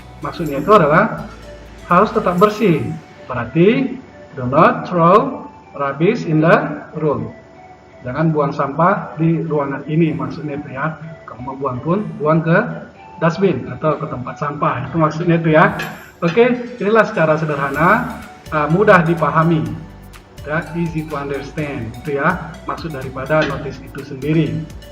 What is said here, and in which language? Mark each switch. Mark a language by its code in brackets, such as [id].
[id] Maksudnya itu adalah harus tetap bersih. [en] Berarti do not throw rubbish in the room. [id] Jangan buang sampah di ruangan ini, maksudnya itu ya. Kalau mau buang pun buang ke dustbin atau ke tempat sampah, itu maksudnya itu ya. Oke, inilah secara sederhana, mudah dipahami. [en] Easy to understand, [id] itu ya maksud daripada notice itu sendiri.